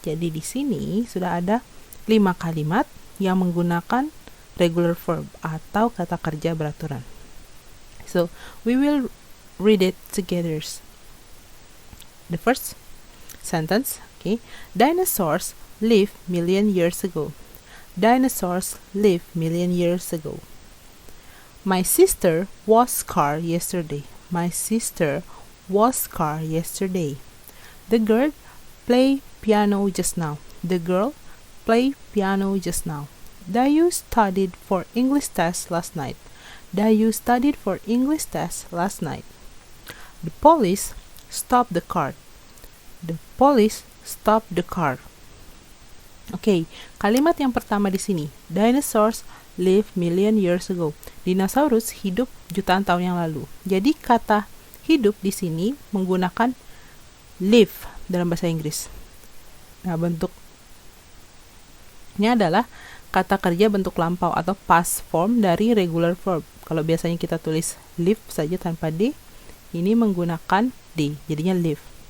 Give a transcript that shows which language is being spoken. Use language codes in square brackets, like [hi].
[id] Jadi di sini sudah ada 5 kalimat yang menggunakan regular verb atau kata kerja beraturan. [en] So, we will read it together. The first sentence, okay. Dinosaurs lived million years ago. Dinosaurs lived million years ago. My sister was scarred yesterday. My sister was scarred yesterday. The girl played piano just now. The girl played piano just now. Dayu studied for English test last night. Dayu studied for English test last night. The police stopped the car. The police stopped the car. [id] Oke, kalimat yang pertama di sini. [en] Dinosaurs lived million years ago. [id] Dinosaurus hidup jutaan tahun yang lalu. Jadi kata hidup di sini menggunakan live dalam bahasa Inggris. Nah, bentuknya adalah kata kerja bentuk lampau atau past form dari regular verb. Kalau biasanya kita tulis live saja tanpa D, ini menggunakan D, jadinya live.